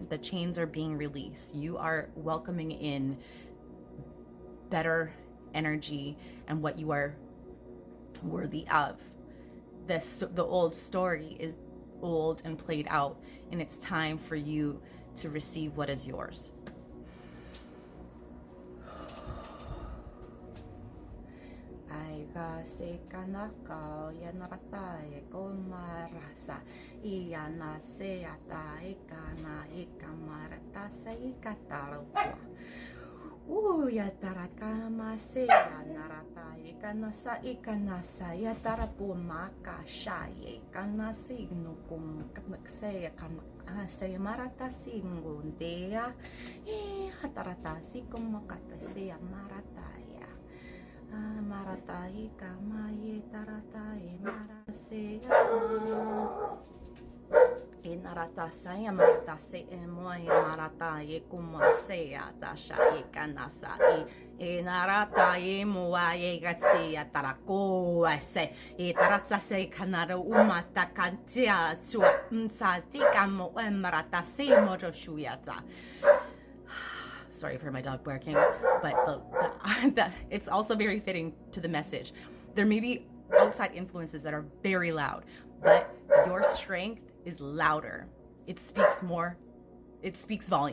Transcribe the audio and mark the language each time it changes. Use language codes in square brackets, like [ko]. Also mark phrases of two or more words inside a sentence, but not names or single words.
[en] The chains are being released. You are welcoming in better energy and what you are worthy of. The old story is old and played out, and it's time for you to receive what is yours. Aiga sekanaka yanarata ekomarasa iana seata ekana ekamarata seikataropa. Yatarakama seya narata ekanasa ekanasa yatarapumaka shaye kanasi nukum kakseya kanase marata singundea hatarata sikumakata seya marataya marata ekamaye tarata emaraseya Inarata saya marata se emoy marata ye kumasea tasha ye kanasa inarata ye moa ye gatsia tarako se taratsa se kanara umata kantia tua msati kamo marata se mojo shuyata. Sorry for my dog barking, but it's also very fitting to the message. There may be outside influences that are very loud, but your strength is louder. It speaks more. It speaks volumes.